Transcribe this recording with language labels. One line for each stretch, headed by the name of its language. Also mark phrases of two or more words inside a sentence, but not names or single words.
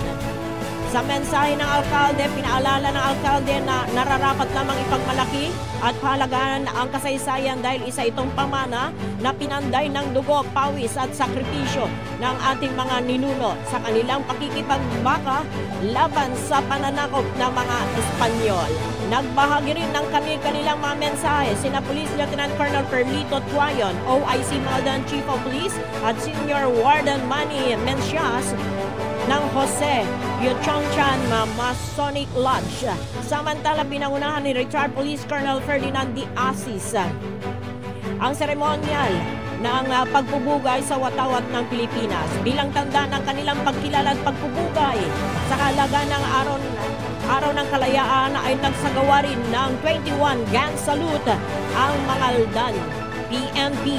Filipino: Sa mensahe ng alkalde, pinaalala ng alkalde na nararapat lamang ipagmalaki at pahalagaan ang kasaysayan dahil isa itong pamana na pinanday ng dugo, pawis at sakripisyo ng ating mga ninuno sa kanilang pakikipagbaka laban sa pananakop ng mga Espanyol. Nagbahagi rin ng kanilang mga mensahe sina Police Lieutenant Colonel Perlito Tuayon, OIC Maldan Chief of Police at Senior Warden Manny Mencias ng Jose Yuchongchan Masonic Lodge. Samantala, pinangunahan ni Retired Police Colonel Ferdinand D. Asis ang seremonyal ng pagpupugay sa watawat ng Pilipinas bilang tanda ng kanilang pagkilala at pagpupugay sa kahalaga ng Araw ng Kalayaan ay nagsagawa rin ng 21 gang salute ang mga aldan PNP.